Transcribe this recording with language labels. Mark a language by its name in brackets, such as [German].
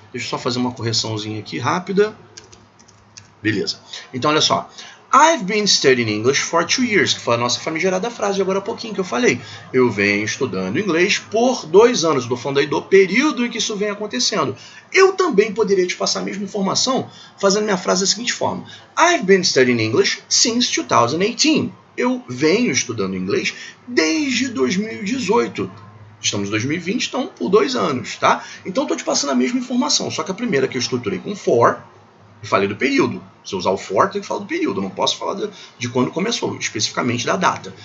[Portuguese] Deixa eu só fazer uma correçãozinha aqui rápida. Beleza. Então, olha só. [English] I've been studying English for 2 years, [Portuguese] que foi a nossa famigerada frase agora há pouquinho que eu falei. Eu venho estudando inglês por 2 anos. Estou falando aí do período em que isso vem acontecendo. Eu também poderia te passar a mesma informação fazendo minha frase da seguinte forma. [English] I've been studying English since 2018. [Portuguese] Eu venho estudando inglês desde 2018. Estamos em 2020, então por 2 anos, tá? Então estou te passando a mesma informação, só que a primeira que eu estruturei com for, e falei do período. Se eu usar o for, eu tenho que falar do período. Eu não posso falar de quando começou, especificamente da data.